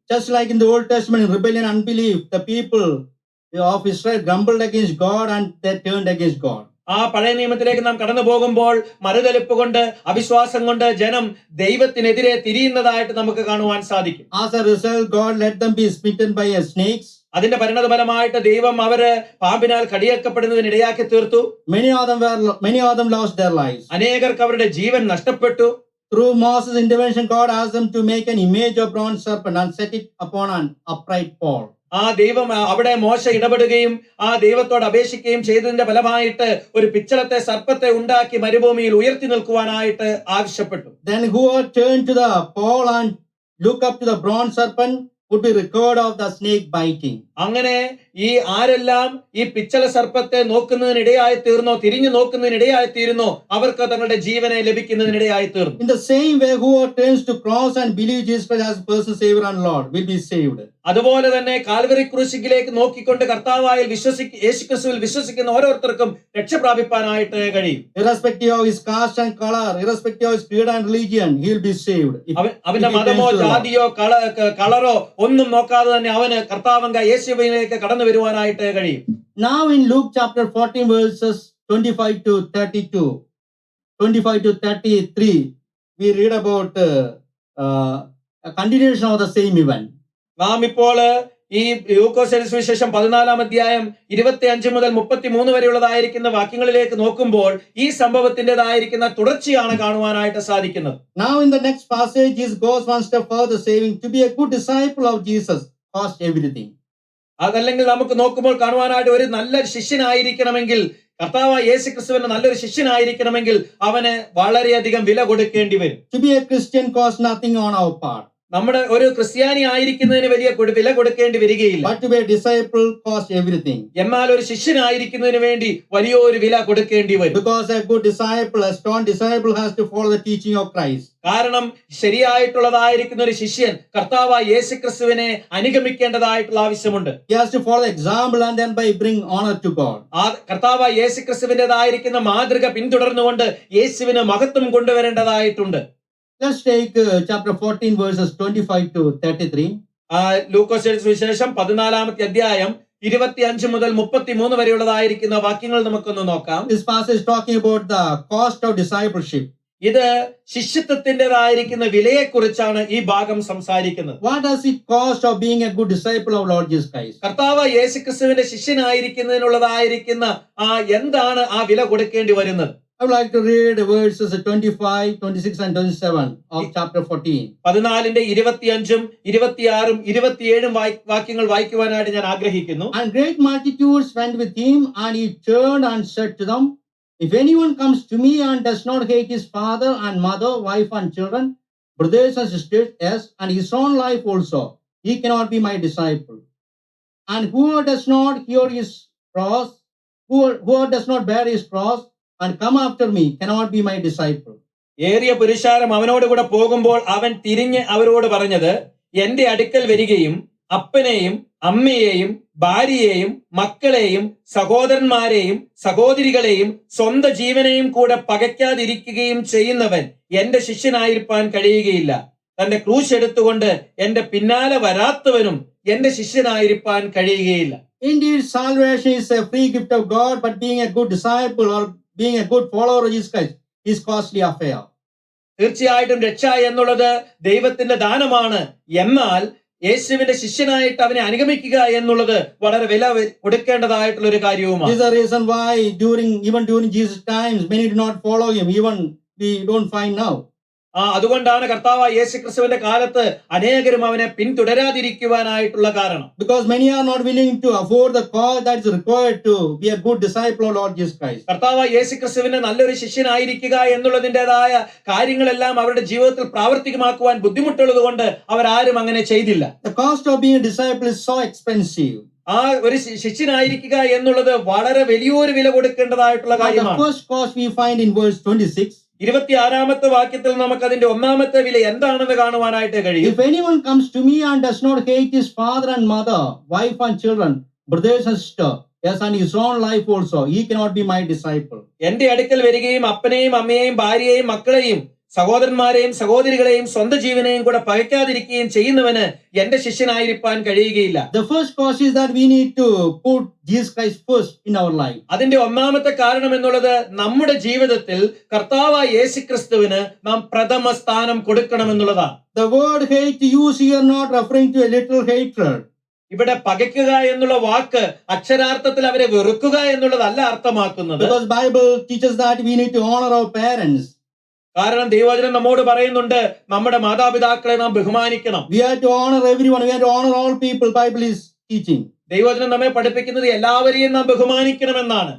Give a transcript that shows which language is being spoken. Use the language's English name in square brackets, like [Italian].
[English] Just like in the Old Testament, in rebellion and unbelief, the people of Israel grumbled against God and they turned against God. [Malayalam] ആ പഴയ നിയമത്തിലേക്ക് നാം കടന്നു പോകുമ്പോൾ മറുതലിപ്പ് കൊണ്ട് അവിശ്വാസം കൊണ്ട് ജനം ദൈവത്തിനെതിരെ തിരിയുന്നതായിട്ട് നമുക്ക് കാണുവാൻ സാധിക്കും. [English] As a result, God let them be smitten by snakes. [Malayalam] അതിന്റെ പരിണതഫലമായിട്ട് ദൈവം അവര് പാമ്പിനാൽ കടിയേക്കപ്പെടുന്നതിന് ഇടയാക്കി തീർത്തു. [English] Many of them lost their lives. [Malayalam] അനേകർക്ക് അവരുടെ ജീവൻ നഷ്ടപ്പെട്ടു. [English] Through Moses' intervention, God asked them to make an image of bronze serpent and set it upon an upright pole. [Malayalam] ആ ദൈവം അവിടെ മോശ ഇടപെടുകയും ആ ദൈവത്തോട് അപേക്ഷിക്കുകയും ചെയ്തതിന്റെ ഫലമായിട്ട് ഒരു പിച്ചളത്തെ സർപ്പത്തെ ഉണ്ടാക്കി മരുഭൂമിയിൽ ഉയർത്തി നിൽക്കുവാനായിട്ട് ആവശ്യപ്പെട്ടു. [English] Then whoever turned to the pole and looked up to the bronze serpent would be recovered of the snake biting. [Malayalam] അങ്ങനെ ഈ ആരെല്ലാം ഈ പിച്ചള സർപ്പത്തെ നോക്കുന്നതിനിടയായി തീർന്നോ, തിരിഞ്ഞു നോക്കുന്നതിനിടയായി തീരുന്നോ, അവർക്ക് തങ്ങളുടെ ജീവനെ ലഭിക്കുന്നതിനിടയായി തീർന്നു. [English] In the same way, whoever turns to cross and believe Jesus Christ as personal Savior and Lord will be saved. [Malayalam] അതുപോലെ തന്നെ കാൽവരി ക്രൂശിലേക്ക് നോക്കിക്കൊണ്ട് കർത്താവായി യേശുക്രിസ്തുവിൽ വിശ്വസിക്കുന്ന ഓരോരുത്തർക്കും രക്ഷ പ്രാപിപ്പാനായിട്ട് കഴിയും. [English] Irrespective of his caste and color, irrespective of his creed and religion, he will be saved. [Malayalam] അവന്റെ മതമോ ജാതിയോ കളറോ ഒന്നും നോക്കാതെ തന്നെ അവന് കർത്താവങ്ക യേശുവിലേക്ക് കടന്നു വരുവാനായിട്ട് കഴിയും. [English] Now in Luke chapter 14 verses 25 to 32, 25 to 33, we read about a continuation of the same event. [Malayalam] നാം ഇപ്പോൾ ഈ ലൂക്കോസ് എഴുതിയ സുവിശേഷം 14-ാം അധ്യായം 25 മുതൽ 33 വരെയുള്ളതായിരിക്കുന്ന വാക്യങ്ങളിലേക്ക് നോക്കുമ്പോൾ ഈ സംഭവത്തിൻ്റെതായിരിക്കുന്ന തുടർച്ചയാണ് കാണുവാനായിട്ട് സാധിക്കുന്നത്. [English] Now in the next passage, Jesus goes one step further, saying to be a good disciple of Jesus cost everything. [Malayalam] അതല്ലെങ്കിൽ നമുക്ക് നോക്കുമ്പോൾ കാണുവാനായിട്ട് ഒരു നല്ലൊരു ശിഷ്യനായിരിക്കണമെങ്കിൽ, കർത്താവായ യേശുക്രിസ്തുവിന്റെ നല്ലൊരു ശിഷ്യനായിരിക്കണമെങ്കിൽ അവന് വളരെയധികം വില കൊടുക്കേണ്ടി വരും. [English] To be a Christian costs nothing on our part. [Malayalam] നമ്മുടെ ഒരു ക്രിസ്ത്യാനി ആയിരിക്കുന്നതിന് വലിയ വില കൊടുക്കേണ്ടി വരികയില്ല. [English] But to be a disciple costs everything. [Malayalam] എന്നാൽ ഒരു ശിഷ്യനായിരിക്കുന്നതിന് വേണ്ടി വലിയൊരു വില കൊടുക്കേണ്ടി വരും. [English] Because a good disciple, a strong disciple has to follow the teaching of Christ. [Malayalam] കാരണം ശരിയായിട്ടുള്ളതായിരിക്കുന്ന ഒരു ശിഷ്യൻ കർത്താവായ യേശുക്രിസ്തുവിനെ അനുഗമിക്കേണ്ടതായിട്ടുള്ള ആവശ്യമുണ്ട്. [English] He has to follow the example and then by bring honor to God. [Malayalam] ആ കർത്താവായ യേശുക്രിസ്തുവിന്റേതായിരിക്കുന്ന മാതൃക പിന്തുടർന്നുകൊണ്ട് യേശുവിന് മഹത്വം കൊണ്ടുവരേണ്ടതായിട്ടുണ്ട്. [English] Let's take chapter 14 verses 25 to 33. [Malayalam] ലൂക്കോസ് എഴുതിയ സുവിശേഷം 14-ാമത്തെ അധ്യായം 25 മുതൽ 33 വരെയുള്ളതായിരിക്കുന്ന വാക്യങ്ങൾ നമുക്കൊന്ന് നോക്കാം. [English] This passage is talking about the cost of discipleship. [Malayalam] ഇത് ശിഷ്യത്വത്തിൻ്റെതായിരിക്കുന്ന വിലയെക്കുറിച്ചാണ് ഈ ഭാഗം സംസാരിക്കുന്നത്. [English] What does it cost of being a good disciple of Lord Jesus Christ? [Malayalam] കർത്താവ് യേശുക്രിസ്തുവിന്റെ ശിഷ്യനായിരിക്കുന്നതിനുള്ളതായിരിക്കുന്ന എന്താണ് ആ വില കൊടുക്കേണ്ടി വരുന്നത്? [English] I would like to read verses 25, 26 and 27 of chapter 14. [Malayalam] 14-ന്റെ 25-ഉം 26-ഉം 27-ഉം വാക്യങ്ങൾ വായിക്കുവാനായിട്ട് ഞാൻ ആഗ്രഹിക്കുന്നു. [English] And great multitudes went with him, and he turned and said to them, if anyone comes to me and does not hate his father and mother, wife and children, brothers and sisters, yes, and his own life also, he cannot be my disciple. And whoever does not hear his cross, whoever does not bear his cross, and come after me cannot be my disciple. [Malayalam] ഏറിയ പുരുഷാരം അവനോട് കൂടെ പോകുമ്പോൾ അവൻ തിരിഞ്ഞ് അവരോട് പറഞ്ഞത്, എന്റെ അടുക്കൽ വരികയും അപ്പനെയും അമ്മയെയും ഭാര്യയെയും മക്കളെയും സഹോദരന്മാരെയും സഹോദരികളെയും സ്വന്തം ജീവനെയും കൂടെ പകയ്ക്കാതിരിക്കുകയും ചെയ്യുന്നവൻ എന്റെ ശിഷ്യനായിരിക്കാൻ കഴിയുകയില്ല. തന്റെ ക്രൂശ് എടുത്തുകൊണ്ട് എന്റെ പിന്നാലെ വരാത്തവനും എന്റെ ശിഷ്യനായിരിക്കാൻ കഴിയുകയില്ല. [English] Indeed, salvation is a free gift of God, but being a good disciple or being a good follower of Jesus Christ is costly affair. [Malayalam] തീർച്ചയായിട്ടും രക്ഷ എന്നുള്ളത് ദൈവത്തിന്റെ ദാനമാണ്. എന്നാൽ യേശുവിന്റെ ശിഷ്യനായിട്ട് അവനെ അനുഗമിക്കുക എന്നുള്ളത് വളരെ വില കൊടുക്കേണ്ടതായിട്ടുള്ള ഒരു കാര്യവുമാണ്. [English] This is the reason why even during Jesus' times, many do not follow him. Even we don't find now. [Malayalam] അതുകൊണ്ടാണ് കർത്താവായ യേശുക്രിസ്തുവിന്റെ കാലത്ത് അനേകരും അവനെ പിന്തുടരാതിരിക്കുവാനായിട്ടുള്ള കാരണം. [English] Because many are not willing to afford the cost that is required to be a good disciple of Lord Jesus Christ. [Malayalam] കർത്താവായ യേശുക്രിസ്തുവിന്റെ നല്ലൊരു ശിഷ്യനായിരിക്കുക എന്നുള്ളതിൻ്റെതായ കാര്യങ്ങളെല്ലാം അവരുടെ ജീവിതത്തിൽ പ്രാവർത്തികമാക്കുവാൻ ബുദ്ധിമുട്ടുള്ളത് കൊണ്ട് അവരാരും അങ്ങനെ ചെയ്തില്ല. [English] The cost of being a disciple is so expensive. [Malayalam] ഒരു ശിഷ്യനായിരിക്കുക എന്നുള്ളത് വളരെ വലിയൊരു വില കൊടുക്കേണ്ടതായിട്ടുള്ള കാര്യമാണ്. [English] The first cost we find in verse 26. [Malayalam] 26-ാമത്തെ വാക്യത്തിൽ നമുക്ക് അതിന്റെ ഒന്നാമത്തെ വില എന്താണെന്ന് കാണുവാനായിട്ട് കഴിയും. [English] If anyone comes to me and does not hate his father and mother, wife and children, brothers and sisters, yes, and his own life also, he cannot be my disciple. [Malayalam] എന്റെ അടുക്കൽ വരികയും അപ്പനെയും അമ്മയെയും ഭാര്യയെയും മക്കളെയും സഹോദരന്മാരെയും സഹോദരികളെയും സ്വന്തം ജീവനെയും കൂടെ പകയ്ക്കാതിരിക്കുകയും ചെയ്യുന്നവന് എന്റെ ശിഷ്യനായിരിക്കാൻ കഴിയുകയില്ല. [English] The first cause is that we need to put Jesus Christ first in our life. [Malayalam] അതിന്റെ ഒന്നാമത്തെ കാരണം എന്നുള്ളത് നമ്മുടെ ജീവിതത്തിൽ കർത്താവായ യേശുക്രിസ്തുവിന് നാം പ്രഥമ സ്ഥാനം കൊടുക്കണമെന്നുള്ളതാണ്. [English] The word hate used here not referring to a literal hatred. [Malayalam] ഇവിടെ പകയ്ക്കുക എന്നുള്ള വാക്ക് അക്ഷരാർത്ഥത്തിൽ അവരെ വെറുക്കുക എന്നുള്ളതല്ല അർത്ഥമാക്കുന്നത്. [English] Because Bible teaches that we need to honor our parents. [Malayalam] കാരണം ദൈവവചനം നമ്മോട് പറയുന്നുണ്ട് നമ്മുടെ മാതാപിതാക്കളെ നാം ബഹുമാനിക്കണം. [English] We have to honor everyone. We have to honor all people. Bible is teaching. [Malayalam] ദൈവവചനം നമ്മെ പഠിപ്പിക്കുന്നത് എല്ലാവരെയും നാം ബഹുമാനിക്കണമെന്നാണ്.